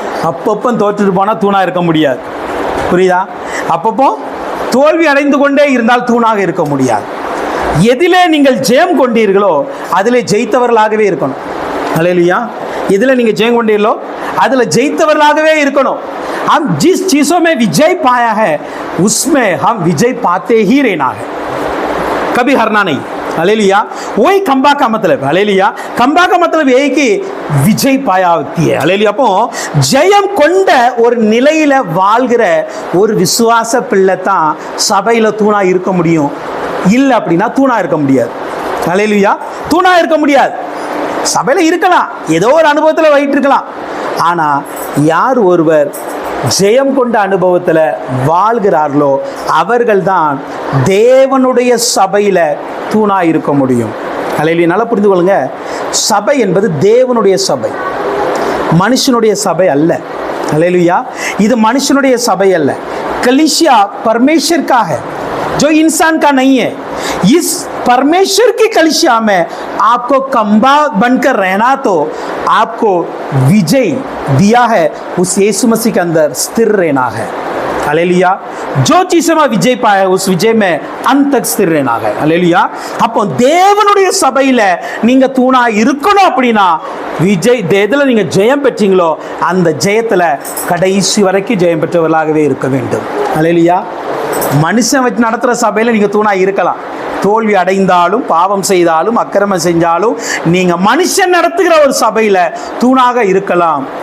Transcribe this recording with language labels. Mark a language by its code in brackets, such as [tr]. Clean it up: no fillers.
[ta] அப்பப்போ தோற்றுட்டு போனா தூணா இருக்க முடியாது. புரியுதா? அப்பப்போ தோல்வி அடைந்து கொண்டே இருந்தால் தூணாக இருக்க முடியாது. எதிலே நீங்கள் ஜெயம் கொண்டீர்களோ அதிலே ஜெயித்தவர்களாகவே இருக்கணும். அல்லேலூயா. எதில் நீங்கள் ஜெயம் கொண்டீர்களோ அதில் ஜெயித்தவர்களாகவே இருக்கணும். [hi] हम जिस चीजों में विजय पाया है उसमें हम विजय पाते ही रहना है, कभी हारना नहीं. हालेलुया. वही खंबा का मतलब. हालेलुया. खंबा का मतलब यही कि विजय पाया होती है. हालेलुया. [ta] அப்போ ஜெயம் கொண்ட ஒரு நிலையில வாழ்கிற ஒரு விசுவாச பிள்ளை தான் சபையில தூணா இருக்க முடியும். இல்லை அப்படின்னா தூணா இருக்க முடியாது. ஹல்லேலூயா. தூணா இருக்க முடியாது. சபையில இருக்கலாம், ஏதோ ஒரு அனுபவத்தில் வைத்து இருக்கலாம். ஆனா யார் ஒருவர் ஜெயம் கொண்ட அனுபவத்தில் வாழ்கிறார்களோ அவர்கள்தான் தேவனுடைய சபையில் தூணா இருக்க முடியும். ஹல்லேலூயா. நல்லா புரிந்து கொள்ளுங்க, சபை என்பது தேவனுடைய சபை, மனுஷனுடைய சபை அல்ல. ஹல்லேலூயா. இது மனுஷனுடைய சபை அல்ல. [hi] कलीसिया परमेश्वर का है, जो इंसान का नहीं है. इस परमेश्वर की कलीसिया में आपको खंबा बनकर रहना, तो आपको विजय दिया है उस यीशु मसीह के अंदर स्थिर रहना है. हालेलुया. जो चीज में विजय पाया उस विजय में अंत तक स्थिर रहना है. हालेलुया. [ta] அப்போ தேவனுடைய சபையில நீங்க தூணா இருக்கணும். அப்படின்னா விஜய் எதுல நீங்க ஜெயம் பெற்றீங்களோ அந்த ஜெயத்துல கடைசி வரைக்கும் ஜெயம் பெற்றவர்களாகவே இருக்க வேண்டும். ஹல்லேலூயா. மனுஷன் வச்சு நடத்துகிற சபையில் நீங்கள் தூணா இருக்கலாம். தோல்வி அடைந்தாலும், பாவம் செய்தாலும், அக்கிரமம் செஞ்சாலும் நீங்கள் மனுஷன் நடத்துகிற ஒரு சபையில் தூணாக இருக்கலாம்.